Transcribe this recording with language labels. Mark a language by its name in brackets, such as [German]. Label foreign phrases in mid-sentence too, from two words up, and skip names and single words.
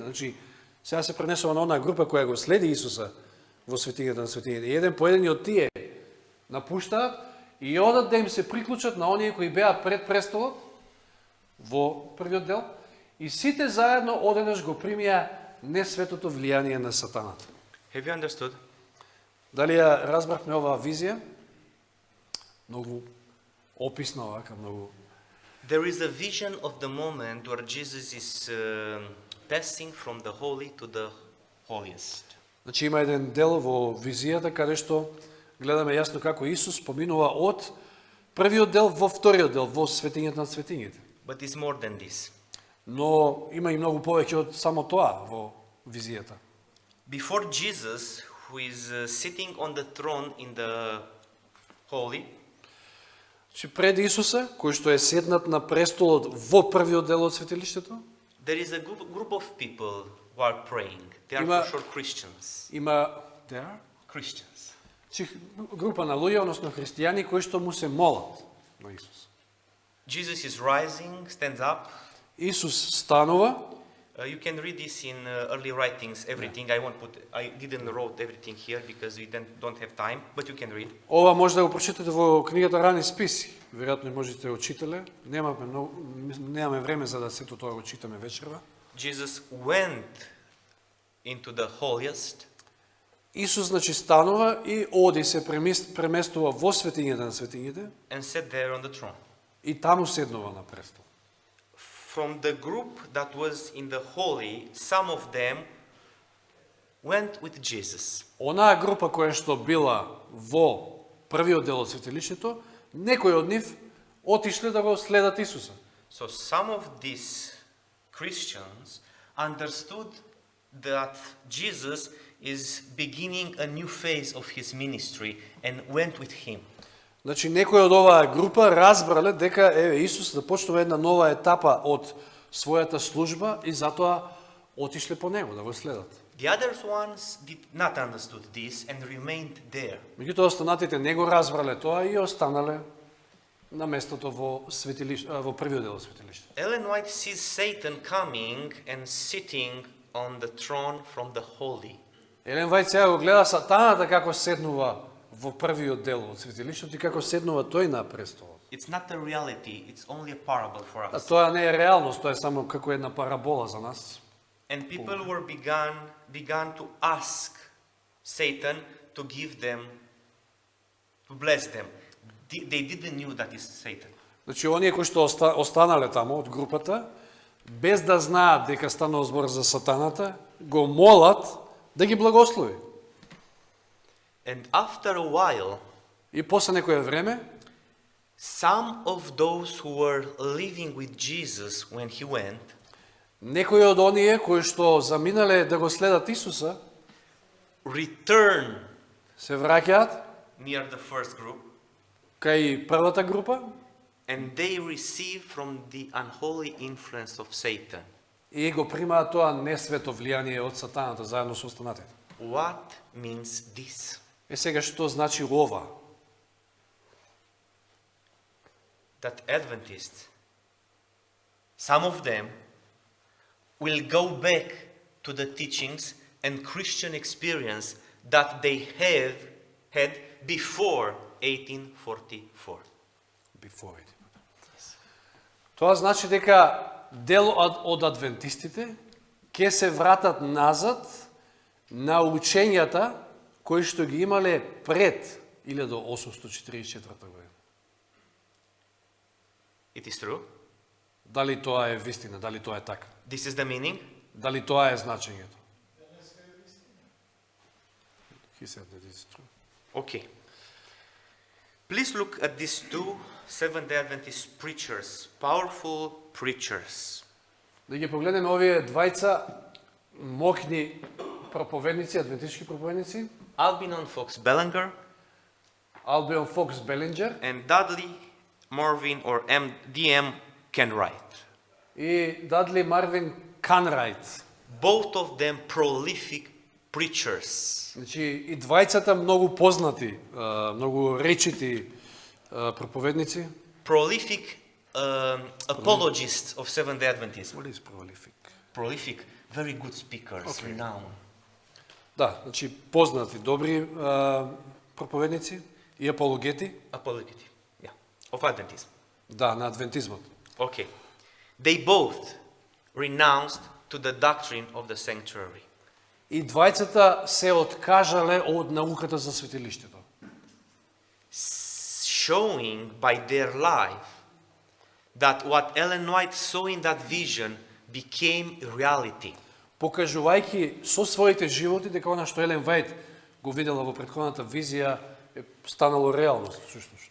[Macedonian] Значи, сега се пренесува на онаа група која го следи Исуса во светињата на светињите. Еден по еден од тие напуштаат и одат да им се приклучат на оние кои беа пред престолот во првиот дел, и сите заедно одеднаш го примија несветото влијание на сатаната. [English] Have you understood? [Macedonian] Дали ја разбрахме оваа визија? Многу описна овака, многу. [English] There is a vision of the moment where Jesus is passing from the holy to the holiest. [Macedonian] Значи има еден дел во визијата каде што гледаме јасно како Исус поминува од првиот дел во вториот дел, во светињата на светињите. [English] But it's more than this. [Macedonian] Но има и многу повеќе од само тоа во визијата. [English] Before Jesus, who is sitting on the throne in the holy, [Macedonian] Че пред Исуса, кој што е седнат на престолот во првиот дел од светилиштето, [English] there is a group of people who are praying. They are [Macedonian] Има- [English] for sure Christians. [Macedonian] има [English] Christians. [Macedonian] група на луѓе, односно христијани, кои што му се молат на Исус. [English] Jesus is rising, stands up. [Macedonian] Исус станува, [English] You can read this in early writings, everything. I didn't wrote everything here because we don't have time, but you can read. [Macedonian] ова може да го прочитате во книгата Рани списи. Веројатно можете да го читале. Немаме време за да сето тоа го читаме вечерва. [English] Jesus went into the holiest. [Macedonian] Исус значи станува и оди се преместува во светињата на светињите [English] And sat there on the throne. [Macedonian] и таму седнува на престол. [English] From the group that was in the holy, some of them went with Jesus. [Macedonian] Онаа група која што била во првиот дел од светилиштето, некои од нив отишле да го следат Исуса. [English] So some of these Christians understood that Jesus is beginning a new phase of his ministry and went with him. [Macedonian] Значи некои од оваа група разбрале дека Исус започнува една нова етапа од својата служба и затоа отишле по него да го следат. [English] The other ones did not understood this and remained there. [Macedonian] Меѓутоа останатите не го разбрале тоа и останале на местото во во првиот дел од светилиштето. [English] Ellen White sees Satan coming and sitting on the throne from the holy. [Macedonian] Елен Вајд сега го гледа сатаната како седнува во првиот дел од светилиштето и како седнува тој на престолот. [English] It's not a reality, it's only a parable for [Macedonian] А [English] us. [Macedonian] тоа не е реалност, тоа е само како една парабола за нас. [English] And people were began to ask Satan to give them, to bless them. They didn't knew that is Satan. [Macedonian] Значи, оние кои што останале таму од групата, без да знаат дека станува збор за сатаната, го молат да ги благослови. [English] And after a while, [Macedonian] И после некое време, [English] some of those who were living with Jesus when he went, [Macedonian] некои од оние кои што заминале да го следат Исуса, [English] return [Macedonian] се враќаат [English] near the first group, [Macedonian] кај првата група [English] and they receive from the unholy influence of Satan. [Macedonian] и го примаат тоа несвето влијание од сатаната заедно со останатите. [English] What means this? [Macedonian] Сега што значи ова? [English] That Adventists, some of them, will go back to the teachings and Christian experience that they have had before 1844. Before it. [Macedonian] Тоа значи дека дел од адвентистите ќе се вратат назад на учењата кои што ги имале пред 1844 година. [English] It is true. [Macedonian] Дали тоа е вистина, дали тоа е така? [English] This is the meaning. [Macedonian] Дали тоа е значењето? [English] He said that it's true. Okay. Please look at these two Seventh-day Adventist preachers, powerful preachers. [Macedonian] Да ги погледнеме овие двајца мокни проповедници, адвентистички проповедници, Albion Fox Bellinger Албион Фокс Белинджер [English] and Dudley Marvin or D.M. Kenwright. [Macedonian] и Дадли Марвин Канрайт. [English] Both of them prolific preachers. [Macedonian] Значи, и двајцата многу познати, многу речити проповедници. [English] Prolific apologists of Seventh-day Adventism. What is prolific? Prolific, very good speakers, Okay. renowned. [Macedonian] Да, значи познати, добри проповедници и апологети, [English] Apologetic, yeah, of Adventism. [Macedonian] да, на адвентизмот. [English] Okay. They both renounced to the doctrine of the sanctuary. [Macedonian] И двајцата се откажале од науката за светилиштето. [English] Showing by their life that what Ellen White saw in that vision became reality. [Macedonian] Покажувајќи со своите животи дека она што Елен Вајд го видела во претходната визија е станало реалност, всушност.